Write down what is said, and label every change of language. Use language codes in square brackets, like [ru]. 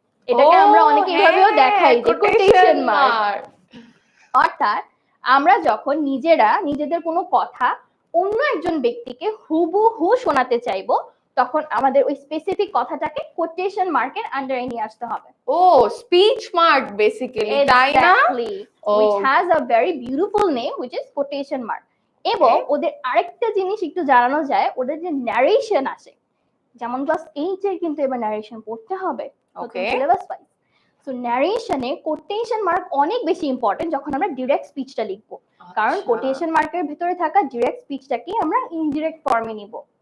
[bn] এটাকে আমরা অনেকে এইভাবেও দেখাই যে কোটেশন মার্ক। অর্থাৎ আমরা যখন নিজেদের কোনো কথা অন্য একজন ব্যক্তিকে হুবহু শোনাতে চাইবো, তখন আমাদের ওই স্পেসিফিক কথাটাকে কোটেশন মার্কের আন্ডারে নিয়ে আসতে হবে। ও স্পিচ মার্ক বেসিক্যালি, তাই না? [en] Which has a very beautiful name which is quotation mark. [bn] এবং ওদের আরেকটা জিনিস একটু জানানো যায়, ওদের যে ন্যারেশন আছে, যেমন ক্লাস 8 এর কিন্তু এবার ন্যারেশন পড়তে হবে, ওকে, syllabus wise. So ন্যারেশনে quotation mark অনেক বেশি ইম্পর্টেন্ট যখন আমরা ডাইরেক্ট স্পিচটা লিখব, কারণ কোটেশন মার্কের ভিতরে থাকা ডাইরেক্ট স্পিচটাকে আমরা ইনডিরেক্ট ফর্মে নিব।